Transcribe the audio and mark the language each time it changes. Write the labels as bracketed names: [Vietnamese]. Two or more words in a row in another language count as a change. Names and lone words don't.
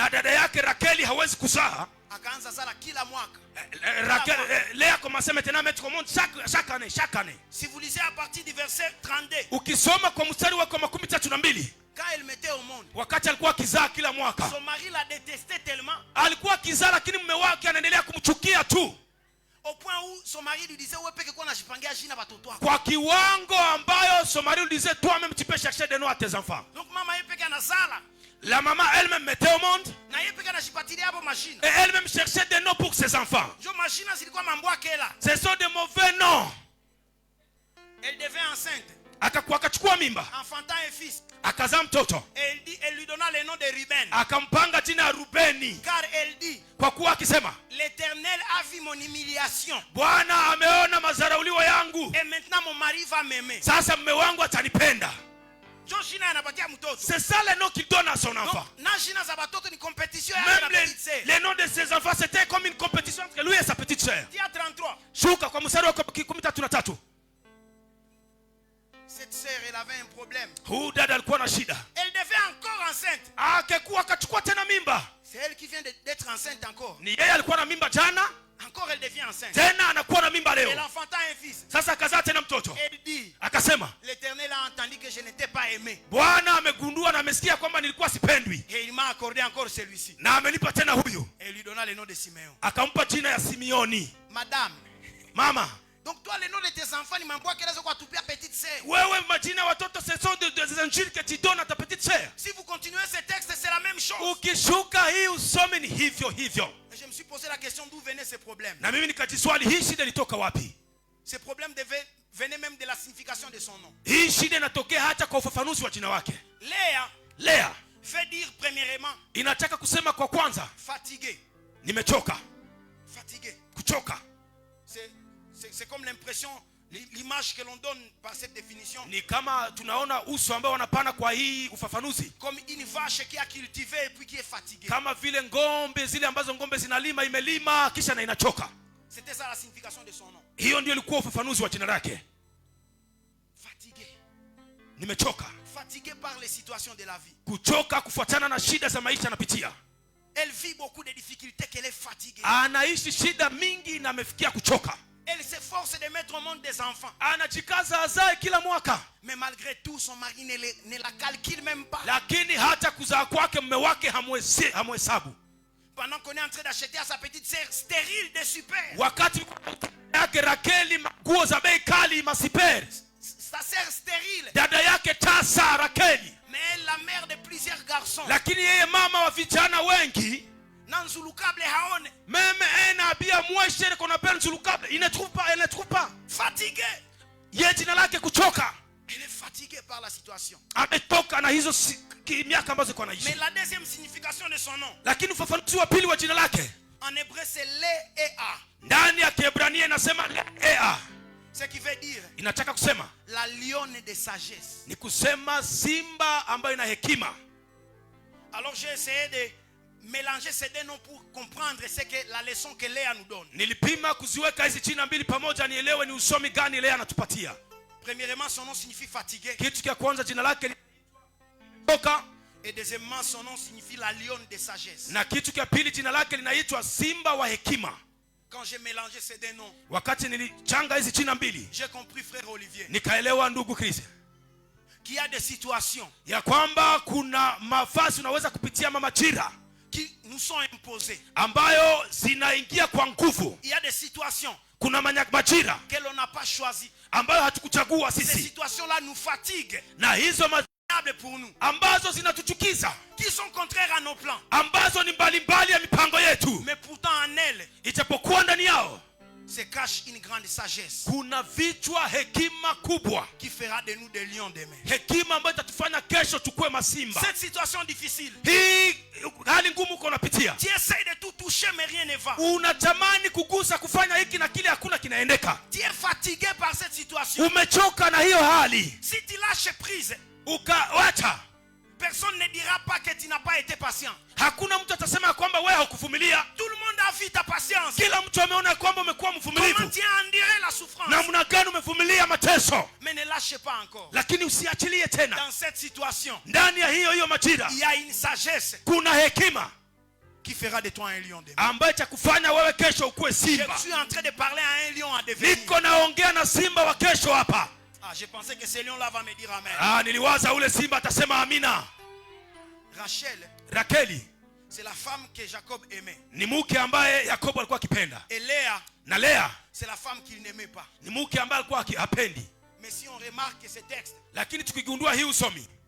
[French] Léa commençait maintenant à mettre au monde chaque année. Si vous lisez à partir du verset 32, quand elle mettait au monde, son mari la détestait tellement, au point où son mari lui disait [Swahili] kwa kiwango ambayo [French] son mari lui disait toi-même tu peux chercher des noms à tes enfants. [Swahili] Donc maman anazala, [French] la maman elle-même mettait au monde et elle-même cherchait des noms pour ses enfants. Ce sont des mauvais noms. Elle devint enceinte, [Swahili] akachukua mimba, [French] enfantant un fils. [Swahili] Akazaa mtoto. [French] Elle lui donna le nom de Ruben. [Swahili] Akampanga jina Rubeni. [French] Car elle dit, [Swahili] kwa kuwa akisema, [French] l'Éternel a vu mon humiliation. [Swahili] Bwana ameona mazarauliwa yangu. [French] Et maintenant mon mari va m'aimer. [Swahili] Sasa mume wangu atanipenda. [French] C'est ça le nom qu'il donne à son enfant. Même les noms de ses enfants, c'était comme une compétition entre lui et sa petite sœur. [Swahili] Shuka kwa mstari wa 13. [French] Cette sœur, elle avait un problème. [Swahili] Huyu dada alikuwa na shida. [French] Elle devait encore enceinte. [Swahili] Akachukua tena mimba. [French] C'est elle qui vient d'être enceinte encore. [Swahili] Ni yeye alikuwa na mimba jana. [French] Encore elle devient enceinte. [Swahili] Tena anakuwa na mimba leo. [French] Elle enfanta un fils. [Swahili] Sasa akazaa tena mtoto. [French] Elle dit, [Swahili] akasema, [French] l'Éternel a entendu que je n'étais pas aimé. [Swahili] Bwana amegundua na amesikia kwamba nilikuwa sipendwi. [French] Et il m'a accordé encore celui-ci. [Swahili] Na amenipa tena huyo. [French] Et il lui donna le nom de Simeon. [Swahili] Akampa jina ya Simeoni. [French] Madame. [Swahili] Mama. [French] Donc toi les noms de tes enfants [Swahili] ni mambo yake lazima kuatupia [French] petite sœur. [Swahili] Wewe majina watoto [French] ce sont des injiles que tu donnes à ta petite sœur. Si vous continuez ce texte c'est la même chose. [Swahili] Ukishuka hii usome ni hivyo. [French] Je me suis posé la question d'où venait ce problème. [Swahili] Na mimi nikajiswali hii shida ilitoka wapi? [French] Ce problème venait même de la signification de son nom. [Swahili] Hii shida inatokea hata kwa ufafanuzi wa jina wake. [French] Léa veut dire premièrement, [Swahili] inataka kusema kwa kwanza, [French] fatigué. [Swahili] Nimechoka. [French] Fatigué. [Swahili] Kuchoka. [French] C'est comme l'impression, l'image que l'on donne par cette définition. [Swahili] Ni kama tunaona uso ambao wanapana kwa hii ufafanuzi. [French] Comme une vache qui a cultivé et puis qui est fatiguée. [Swahili] Kama vile ngombe zile ambazo ngombe zinalima imelima kisha na inachoka. [French] C'était ça la signification de son nom. [Swahili] Hiyo ndio ilikuwa ufafanuzi wa jina lake. [French] Fatigué. [Swahili] Nimechoka. [French] Fatigué par les situations de la vie. [Swahili] Kuchoka kufuatana na shida za maisha anapitia. [French] Elle vit beaucoup de difficultés qu'elle est fatiguée. [Swahili] Anaishi shida mingi na amefikia kuchoka. [French] Elle s'efforce de mettre au monde des enfants. [Swahili] Anajikaza azae kila mwaka. [French] Mais malgré tout son mari ne la calcule même pas. [Swahili] Lakini hata kuzaa kwake mume wake hamhesabu. [French] Pendant qu'on est en train d'acheter à sa petite sœur stérile des super. [Swahili] Wakati yake Rakeli nguo za bei kali masiper. [French] Sa sœur stérile. [Swahili] Dada yake tasa Rakeli. [French] Mais elle la mère de plusieurs garçons. [Swahili] Lakini yeye mama wa vijana wengi. [French] Même un habit à moi cher qu'on appelle Nzulukable, elle ne trouve pas. Fatigué. [Swahili] Yeye jina lake kuchoka. [French] Elle est fatiguée par la situation. [Swahili] Ametoka na hizo miaka ambazo kwa naishi. [French] Mais la deuxième signification de son nom. [Swahili] Lakini ufafanuzi wa pili wa jina lake. [French] En hébreu c'est Léa. [Swahili] Ndani ya Kiebrania inasema Léa. [French] Ce qui veut dire [Swahili] inataka kusema [French] la lionne de sagesse. [Swahili] Ni kusema simba ambayo ina hekima. [French] Alors j'ai essayé de mélanger ces deux noms pour comprendre ce que la leçon que Léa nous donne. [Swahili] Nilipima kuziweka hizi jina mbili pamoja nielewe ni usomi gani Léa anatupatia. [French] Premièrement son nom signifie fatigué. [Swahili] Kitu cha kwanza jina lake ni toka. [French] Et deuxièmement son nom signifie la lionne de sagesse. [Swahili] Na kitu cha pili jina lake linaitwa simba wa hekima. [French] Quand j'ai mélangé ces deux noms, [Swahili] wakati nilichanga hizi jina mbili, [French] j'ai compris frère Olivier, [Swahili] nikaelewa ndugu Chris, [French] qu'il y a des situations [Swahili] ya kwamba kuna mafasi unaweza kupitia majira [French] qui nous sont imposées, [Swahili] ambayo zinaingia kwa nguvu. [French] Il y a des situations [Swahili] kuna majira [French] que l'on n'a pas choisi, [Swahili] ambayo hatukuchagua sisi. [French] Ces situations là nous fatiguent, [Swahili] na hizo [French] pour nous, [Swahili] ambazo zinatuchukiza, [French] qui sont contraires à nos plans, [Swahili] ambazo ni mbalimbali ya mipango yetu, [French] mais pourtant en elles, [Swahili] ijapokuwa ndani yao [French] se cache une grande sagesse, [Swahili] kuna vichwa hekima kubwa, [French] qui fera de nous des lions demain. [Swahili] Hekima ambayo itatufanya kesho tukue masimba. [French] Cette situation difficile, [Swahili] hii hali ngumu uko unapitia, [French] tu essaies de tout toucher mais rien ne va, [Swahili] unatamani kugusa kufanya hiki na kile, hakuna kinaendeka. [French] Tu es fatigué par cette situation, [Swahili] umechoka na hiyo hali. [French] Si tu lâches prise, [Swahili] ukawacha, [French] personne ne dira pas que tu n'as pas été patient. [Swahili] Hakuna mtu atasema kwamba wewe haukuvumilia. [French] Tout le monde a vu ta patience. [Swahili] Kila mtu ameona kwamba umekuwa mvumilivu. [French] Comment tu as enduré la souffrance. [Swahili] Namna gani umevumilia mateso. [French] Mais ne lâchez pas encore. [Swahili] Lakini usiachilie tena. [French] Dans cette situation, [Swahili] ndani ya hiyo majira, [French] il y a une sagesse, [Swahili] kuna hekima [French] qui fera de toi un lion demain. [Swahili] ambaye itakufanya wewe kesho ukue simba. [French] Je suis en train de parler à un lion à devenir. [Swahili] Niko naongea na simba wa kesho hapa. [French] Ah, je pensais que ce lion là va me dire amen. [Swahili] Niliwaza ule simba atasema amina. [French] Rakeli, c'est la femme que Jacob aimait. [Swahili] Ni mke ambaye Yakobo alikuwa akipenda. [French] Et Léa, [Swahili] na Léa, [French] c'est la femme qu'il n'aimait pas. [Swahili] Ni mke ambaye alikuwa hapendi. [French] Mais si on remarque ce texte, [Swahili] lakini tukigundua hii usomi,